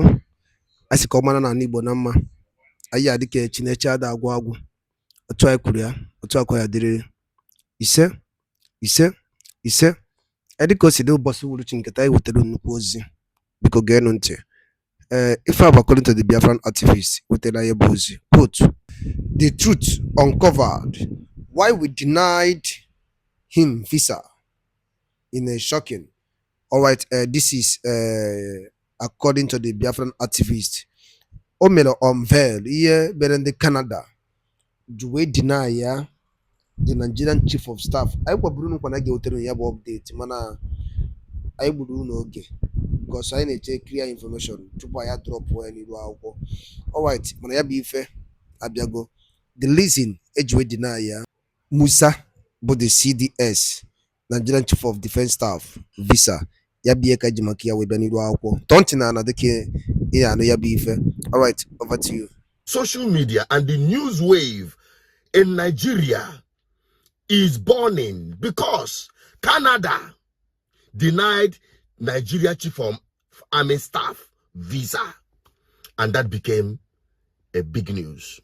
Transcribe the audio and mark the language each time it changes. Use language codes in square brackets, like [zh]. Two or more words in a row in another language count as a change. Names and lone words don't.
[ig] Anyị sị ka ọ mara na ala Igbo na mma. Anyị adị ka Chineke ada agwụ agwụ. Otu anyị kwuru ya, otu akwa ya dịrịrị. Ise, ise, ise. Anyị dịka o si dị ụbọchị uhuruchi nketa anyị wetara nnukwu ozi. Biko geenụ ntị. Ife [en] according to the Biafran activist [ig] wetara ya bụ ozi. [en] Quote, "The truth uncovered why we denied him visa in a shocking." All right, this is according to the Biafran activist. [ig] O mere unveil ihe mere ndị Canada ji wee deny ya [en] the Nigerian chief of staff. [ig] Anyị gwaburu nkwa na ga-ewetere ya bụ update mana anyị gburu n'oge because anyị na-eche [en] clear information [ig] tupu anyị drop ya n'iru akwụkwọ. [en] All right, [ig] mana ya bụ ife abịago. [en] The reason [ig] eji wee [en] deny ya, Musa bụ the CDS, Nigerian chief of defense staff, visa. [ig] Ya bụ ihe ka ji maka ya wee bịa n'iru akwụkwọ. Tọntị na ana dịka ihe anụ ya bụ ife. [en] All right, over to you. Social media and the news wave in Nigeria is burning because Canada denied Nigeria chief of army staff visa, and that became a big news.